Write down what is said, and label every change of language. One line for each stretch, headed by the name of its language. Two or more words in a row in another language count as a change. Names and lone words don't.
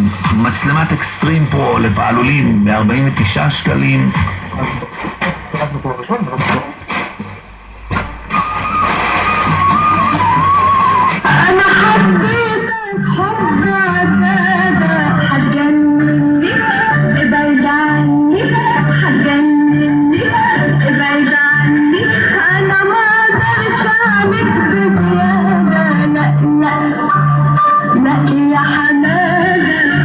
Hebrew: מצלמת אקסטרים פרו לפעלולים ב-49 שקלים.
Arabic: أنا حبيتك حب عذابة، هتجنني ابعد عني، هتجنني ابعد عني، أنا ما قدرتش عليك بزيادة. لا لا لا يا حمادة.